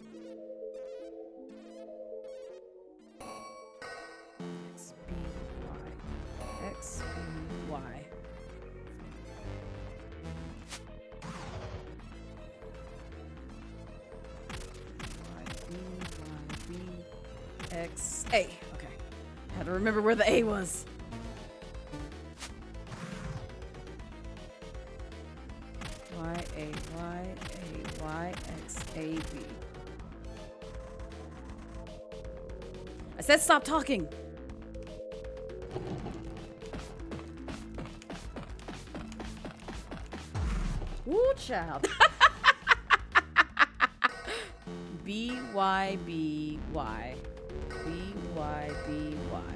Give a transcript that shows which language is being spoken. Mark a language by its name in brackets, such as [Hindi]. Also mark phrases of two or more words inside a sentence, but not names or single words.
[English] X, B, Y. X, B, Y. X, A. Okay. Had to remember where the A was. Y, A, Y, A, Y, X, A, B. I said stop talking. Woo, child. B, Y, B, Y. B, Y, B, Y.